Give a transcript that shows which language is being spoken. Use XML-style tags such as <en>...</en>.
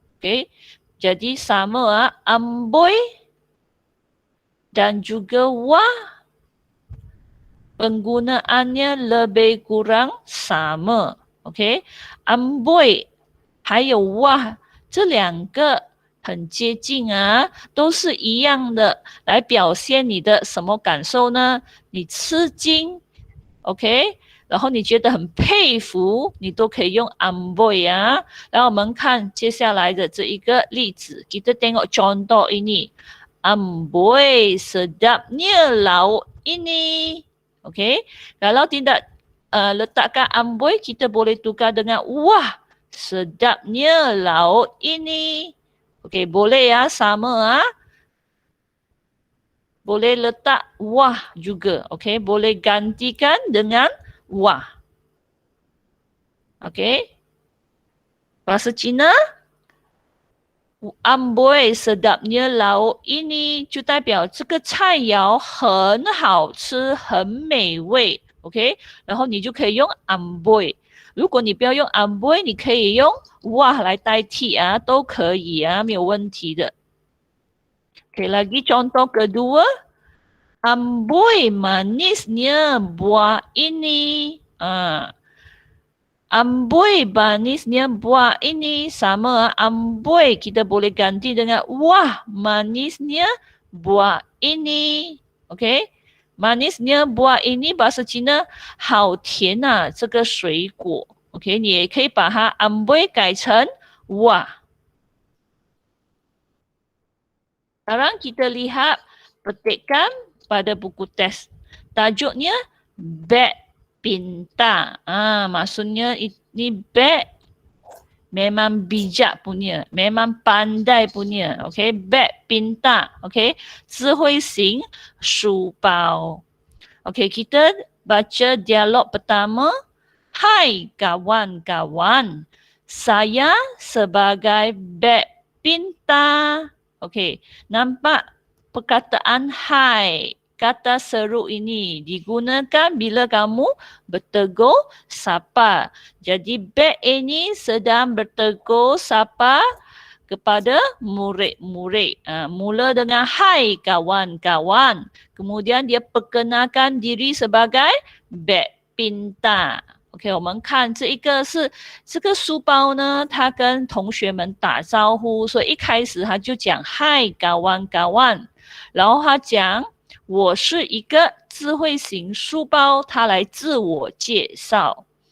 <ms>Okey, jadi sama amboi dan juga wah penggunaannya lebih kurang sama。</ms> <zh>OK， amboi 还有哇这两个很接近啊，都是一样的，来表现你的什么感受呢？你吃惊 ，OK， 然后你觉得很佩服，你都可以用 amboi 啊。然后我们看接下来的这一个例子 ，</zh> <ms>kita tengok contoh ini。Amboi sedapnya lauk ini. Okey, kalau tidak letakkan amboi, kita boleh tukar dengan wah sedapnya lauk ini. Okey, boleh ya, sama ah. Boleh letak wah juga. Okey, boleh gantikan dengan wah. Okey. Bahasa Cina, amboi sedapnya lauk ini</ms> <zh>就代表这个菜肴很好吃，很美味。 OK， 然后你就可以用 amboi。如果你不要用 amboi， 你可以用哇来代替啊，都可以啊，没有问题的。</zh> <ms>OK， lagi contoh kedua, amboi manisnya buah ini. Amboi manisnya buah ini sama amboi kita boleh ganti dengan wah manisnya buah ini. OK， manisnya buah ini bahasa Cina</ms> <zh>好甜啊这个水果。 OK， 你也可以把它 amboi 改成wah。</zh> <ms>Sekarang kita lihat petikan pada buku teks. Tajuknya beg pintar. Maksudnya ini beg memang bijak punya, memang pandai punya. Okay, beg pintar. Okay,</ms> <zh>智慧型书包.</zh> <ms>Okay, kita baca dialog pertama. Hai kawan-kawan, saya sebagai beg pintar. Okay, nampak perkataan hai. Kata seru ini digunakan bila kamu bertegur sapa. Jadi beg ini sedang bertegur sapa kepada murid-murid. Mula dengan hai kawan-kawan. Kemudian dia perkenalkan diri sebagai beg pintar.</ms> <zh>OK， 我们看这一个是这个书包呢，他跟同学们打招呼，所以一开始他就讲嗨kawan-kawan，然后他讲我是一个智慧型书包，他来自我介绍。</zh>